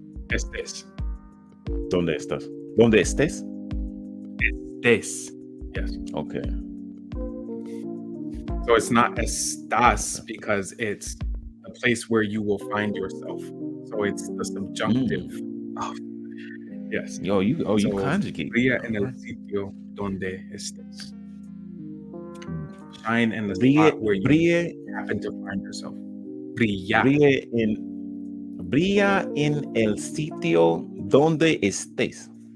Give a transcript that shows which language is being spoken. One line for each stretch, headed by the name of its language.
Spanish: Estés. ¿Dónde estás? ¿Dónde estés? Estés.
English: Yes. Okay. So it's not estás because it's a place where you will find yourself. So it's the subjunctive. Yes. Yo, you conjugate.
Spanish: Brilla en el sitio donde estés.
English: Shine in the
Spanish: Brilla,
English: spot where you happen to find yourself.
Spanish: Brilla. Brilla en el sitio donde estés.